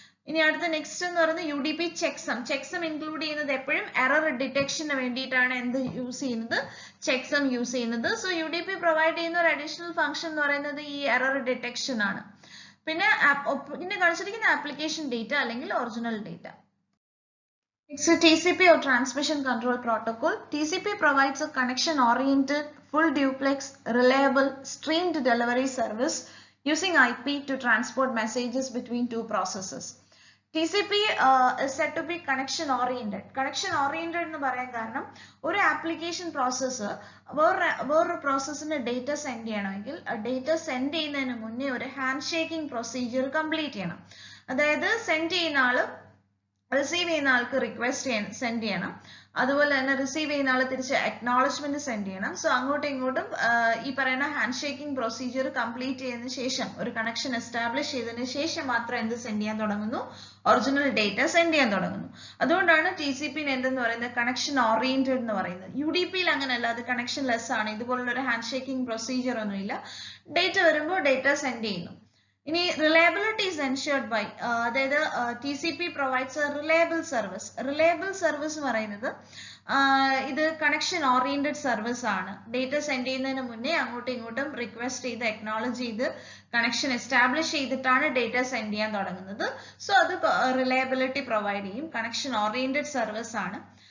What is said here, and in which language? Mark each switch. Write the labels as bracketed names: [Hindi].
[Malayalam] ഇനി അടുത്ത നെക്സ്റ്റ് എന്ന് പറയുന്നത് UDP ചെക്സം. ചെക്സം ഇൻക്ലൂഡ് ചെയ്യുന്നത് എപ്പോഴും എറർ ഡിറ്റക്ഷന് വേണ്ടിയിട്ടാണ് എന്ത് യൂസ് ചെയ്യുന്നത്, ചെക്സം യൂസ് ചെയ്യുന്നത്. സോ UDP പ്രൊവൈഡ് ചെയ്യുന്ന ഒരു അഡീഷണൽ ഫംഗ്ഷൻ എന്ന് പറയുന്നത് ഈ എറർ ഡിറ്റക്ഷൻ ആണ്. പിന്നെ കാണിച്ചിരിക്കുന്ന ആപ്ലിക്കേഷൻ ഡേറ്റ അല്ലെങ്കിൽ original data. [English] Next, TCP or Transmission Control Protocol. TCP provides a connection-oriented, full duplex, reliable, streamed delivery service using IP to transport messages between two processes. TCP is said to be connection oriented. [Malayalam] Connection oriented എന്ന് പറയാൻ കാരണം ഒരു application process വേറൊരു പ്രോസസ്സിന് data send ചെയ്യണമെങ്കിൽ data send ചെയ്യുന്നതിന് മുന്നേ ഒരു hand shaking procedure complete ചെയ്യണം. അതായത് സെൻഡ് ചെയ്യുന്ന ആള് റിസീവ് ചെയ്യുന്ന ആൾക്ക് റിക്വസ്റ്റ് സെൻഡ് ചെയ്യണം, അതുപോലെ തന്നെ റിസീവ് ചെയ്യുന്ന ആൾ തിരിച്ച് അക്നോളജ്മെന്റ് സെൻഡ് ചെയ്യണം. സോ അങ്ങോട്ടും ഇങ്ങോട്ടും ഈ പറയുന്ന ഹാൻഡ് ഷേക്കിംഗ് പ്രൊസീജിയർ കംപ്ലീറ്റ് ചെയ്തതിനു ശേഷം, ഒരു കണക്ഷൻ എസ്റ്റാബ്ലിഷ് ചെയ്തതിനു ശേഷം മാത്രം എന്ത് സെൻഡ് ചെയ്യാൻ തുടങ്ങുന്നു, ഒറിജിനൽ ഡേറ്റ സെൻഡ് ചെയ്യാൻ തുടങ്ങുന്നു. അതുകൊണ്ടാണ് TCP എന്തെന്ന് പറയുന്നത്, കണക്ഷൻ ഓറിയന്റഡ് എന്ന് പറയുന്നത്. UDP അങ്ങനെയല്ല, അത് കണക്ഷൻ ലെസ് ആണ്. ഇതുപോലുള്ള ഒരു ഹാൻഡ് ഷേക്കിംഗ് പ്രൊസീജിയർ ഒന്നുമില്ല. ഡേറ്റ വരുമ്പോൾ ഡേറ്റ സെൻഡ് ചെയ്യുന്നു. [English] ഇനി reliability is ensured by, അതായത് TCP provides a reliable service. [Malayalam] Reliable service എന്ന് പറയുന്നത് ഇത് കണക്ഷൻ ഓറിയന്റഡ് സർവീസ് ആണ്. ഡേറ്റ സെൻഡ് ചെയ്യുന്നതിന് മുന്നേ അങ്ങോട്ടും ഇങ്ങോട്ടും റിക്വസ്റ്റ് ചെയ്ത് അക്നോളജ് ചെയ്ത് കണക്ഷൻ എസ്റ്റാബ്ലിഷ് ചെയ്തിട്ടാണ് ഡേറ്റ സെൻഡ് ചെയ്യാൻ തുടങ്ങുന്നത്. സോ അത് റിലയബിലിറ്റി പ്രൊവൈഡ് ചെയ്യും. കണക്ഷൻ ഓറിയന്റഡ് സർവീസ് ആണ്.